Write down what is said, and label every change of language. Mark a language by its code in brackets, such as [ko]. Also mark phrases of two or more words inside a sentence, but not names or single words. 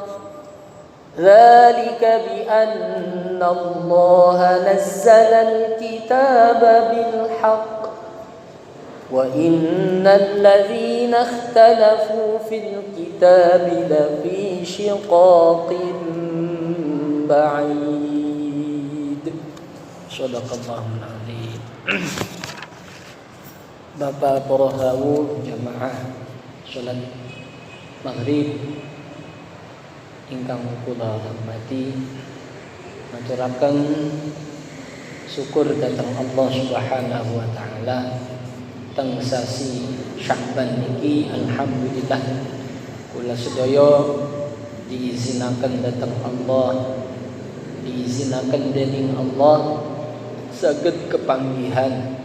[ar] ذلك بأن الله نزل الكتاب بالحق وإن الذين اختلفوا في الكتاب لفي شقاق بعيد صدق الله العظيم. [jv] Bapak para hawu jamaah salat maghrib ingkang kula hormati, maturaken syukur dhateng Allah [ar] سبحانه وتعالى [jv] teng sasi Sya'ban niki alhamdulillah kula sedaya diizinaken dhateng Allah, diizinaken dening Allah saged kepanggihan.